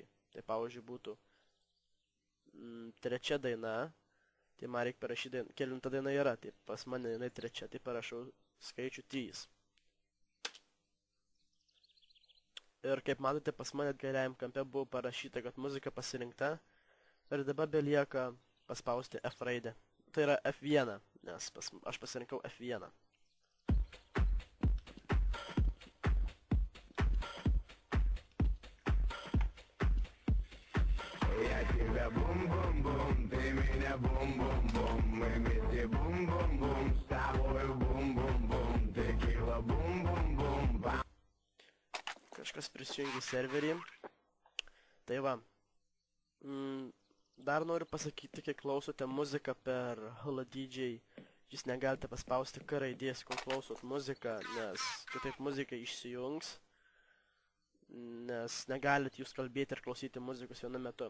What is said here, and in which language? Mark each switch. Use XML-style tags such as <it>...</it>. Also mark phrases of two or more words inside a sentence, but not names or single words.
<lt>Tai pavyzdžiui būtų trečia daina, tai man reikia parašyti, kelinta daina yra, tai pas mane jinai trečia, tai parašau skaičių 3. Ir kaip matote, pas mane kairiajam kampe buvo parašyta, kad muzika pasirinkta. Ir dabar belieka paspausti F raidę. Tai yra F1, nes aš pasirinkau F1.</lt> <ru>Я тебя бум-бум-бум, ты меня бум-бум-бум, мы вместе бум-бум-бум, с тобой бум-бум-бум, текила бум-бум-бум.</ru> <lt>Kažkas prisijungi serverį. Tai va. Dar noriu pasakyti, kai klausote muziką per Hello DJ, jūs negalite paspausti K raidės, kol klausot muziką, nes kitaip muzika išsijungs, nes negalit jūs kalbėti ir klausyti muzikos vienu metu.</lt>